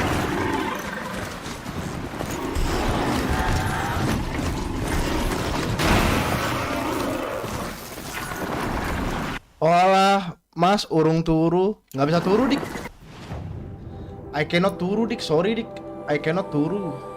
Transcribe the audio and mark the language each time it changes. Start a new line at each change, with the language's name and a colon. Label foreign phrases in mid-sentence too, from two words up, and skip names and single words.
Javanese: Olah, mas urung turu. Nggak bisa turu dik.
English: I cannot
Javanese: turu dik,
English: sorry dik. I cannot turu.